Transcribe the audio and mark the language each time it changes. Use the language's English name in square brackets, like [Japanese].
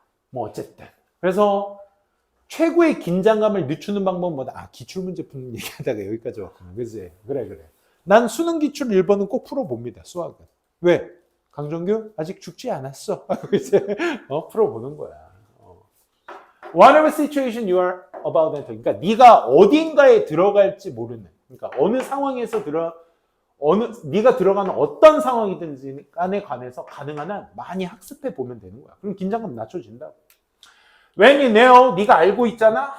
[Korean] 뭐 어쨌든. 그래서 최고의 긴장감을 늦추는 방법은 뭐다? 기출문제 푸는 얘기하다가 여기까지 왔구나. 그지? 그래. 난 수능 기출 1번은 꼭 풀어봅니다. 수학은. 왜? 강정규 아직 죽지 않았어. 이제 풀어보는 거야. [English] Whatever situation you are about to enter. [Korean] 그러니까 네가 어딘가에 들어갈지 모르는. 그러니까 어느 상황에서 네가 들어가는 어떤 상황이든지 간에 관해서 가능한 한 많이 학습해 보면 되는 거야. 그럼 긴장감 낮춰진다고. [English] When you know, [Korean] 네가 알고 있잖아.